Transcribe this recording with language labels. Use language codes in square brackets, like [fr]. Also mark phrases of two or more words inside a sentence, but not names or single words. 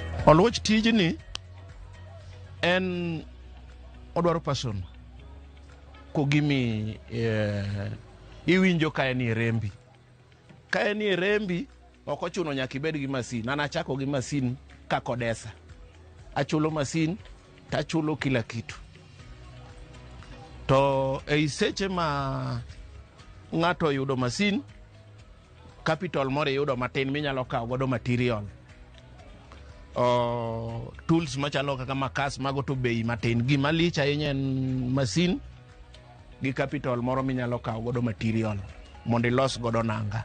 [luo] Oluoch tijni en odwaro passion ko gimi iwinjo ka en rembi. Ka en rembi ok ochuno nyaka ibed gi masin. An achako gi masin ka Kodesa. Achulo masin tachulo [sw] kila kitu. [luo] To ei seche ma ng'ato yudo masin, capital moro yudo matin minyalo kawo godo material. Tools machalo kaka makas mago to bei matin. Gima lich ahinya en masin gi capital moro minyalo kawo godo material mondo ilos godo nanga.